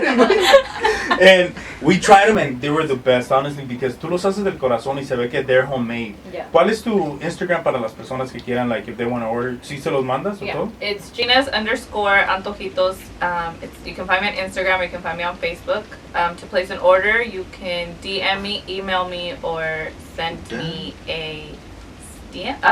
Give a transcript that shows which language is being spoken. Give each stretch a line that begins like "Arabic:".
English: And we tried them and they were the best, honestly, because
Spanish: tú los haces del corazón y se ve que
English: they're homemade. Yeah.
Spanish: ¿Cuál es tu Instagram para las personas que quieran,
English: like, if they want to order?
Spanish: ¿Sí se los mandas o
English: Yeah,
Spanish: todo?
English: it's Gina's_antojitos. You can find me on Instagram, or you can find me on Facebook. To place an order, you can DM me, email me, or send me a DM.